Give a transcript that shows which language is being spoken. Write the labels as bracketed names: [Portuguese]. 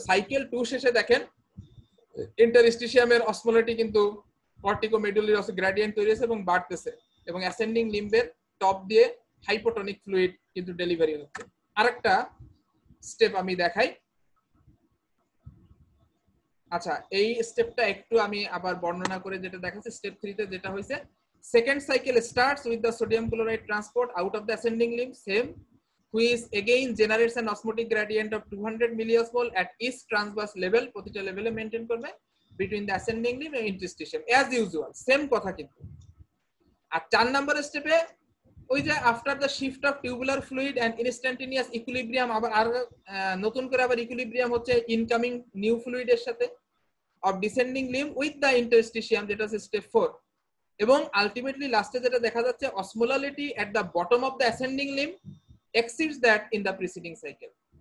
[Bangla] Cycle 2 শেষে দেখেন ইন্টারস্টিশিয়ামের osmolarity কিন্তু কর্টিকোমেডুলার গ্রেডিয়েন্ট তৈরি হয়েছে এবং বাড়তেছে, এবং অ্যাসেন্ডিং লিম্বের টপ দিয়ে হাইপোটনিক ফ্লুইড কিন্তু ডেলিভারি হচ্ছে। আরেকটা স্টেপ আমি দেখাই। আচ্ছা, এই স্টেপটা একটু আমি আবার বর্ণনা করে যেটা দেখাচ্ছি স্টেপ 3 তে যেটা হয়েছে, [English] second cycle starts with the sodium chloride transport out of the ascending limb, [Bangla] same [English] which again generates an osmotic gradient of 200 milliosmol at each transverse level, [Bangla] প্রতিটা লেভেলে মেইনটেইন করবে [English] between the ascending limb and interstitium as usual, [Bangla] same কথা কিন্তু। আর 4 number স্টেপে ওই যে [English] after the shift of tubular fluid and instantaneous equilibrium, [Bangla] আবার আর নতুন করে আবার ইকুইলিব্রিয়াম হচ্ছে ইনকামিং নিউ ফ্লুইডের সাথে [English] of descending limb with the interstitium, [Bangla] যেটা হচ্ছে স্টেপ 4। এবং আলটিমেটলি লাস্টে যেটা দেখা যাচ্ছে [English] Osmolality at the bottom of the ascending limb exceeds that in the preceding cycle.